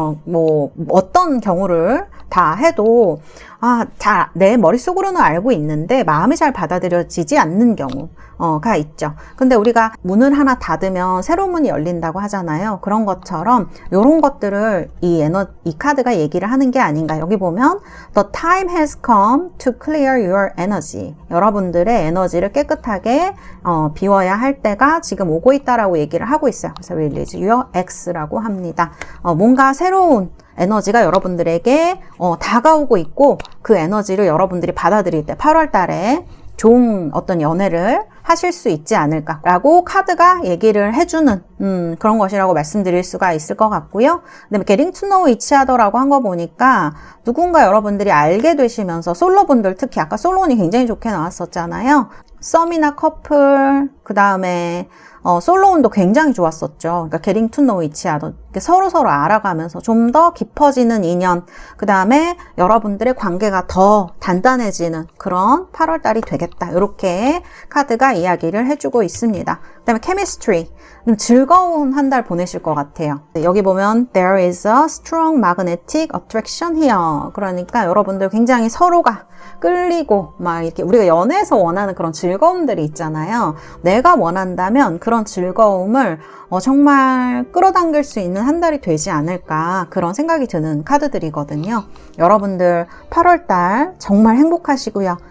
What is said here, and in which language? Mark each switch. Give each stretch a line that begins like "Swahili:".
Korean: 뭐 어떤 경우를 다 해도 내 머릿속으로는 알고 있는데 마음이 잘 받아들여지지 않는 경우가 있죠. 근데 우리가 문을 하나 닫으면 새로운 문이 열린다고 하잖아요. 그런 것처럼 이런 것들을 이 카드가 얘기를 하는 게 아닌가. 여기 보면
English: The time has come to clear your energy.
Korean: 여러분들의 에너지를 깨끗하게 비워야 할 때가 지금 오고 있다라고 얘기를 하고 있어요. 그래서
English: Release Your X
Korean: 라고 합니다. 뭔가 새로운 에너지가 여러분들에게 다가오고 있고 그 에너지를 여러분들이 받아들일 때 8월 달에 좋은 어떤 연애를 하실 수 있지 않을까라고 카드가 얘기를 해주는 그런 것이라고 말씀드릴 수가 있을 것 같고요. 그다음에
English: Getting to know each other
Korean: 라고 한 거 보니까 누군가 여러분들이 알게 되시면서 솔로분들 특히 아까 솔로운이 굉장히 좋게 나왔었잖아요. 썸이나 커플 그 다음에 솔로운도 굉장히 좋았었죠. 그러니까
English: Getting to know each other.
Korean: 서로 알아가면서 좀 더 깊어지는 인연, 그 다음에 여러분들의 관계가 더 단단해지는 그런 8월 달이 되겠다. 이렇게 카드가 이야기를 해주고 있습니다. 그 다음에 Chemistry. 좀 즐거운 한 달 보내실 것 같아요. 여기 보면
English: There is a strong magnetic attraction here.
Korean: 그러니까 여러분들 굉장히 서로가 끌리고 막 이렇게 우리가 연애에서 원하는 그런 즐거움들이 있잖아요. 내가 원한다면 그런 즐거움을 정말 끌어당길 수 있는 한 달이 되지 않을까 그런 생각이 드는 카드들이거든요. 여러분들 8월달 정말 행복하시고요.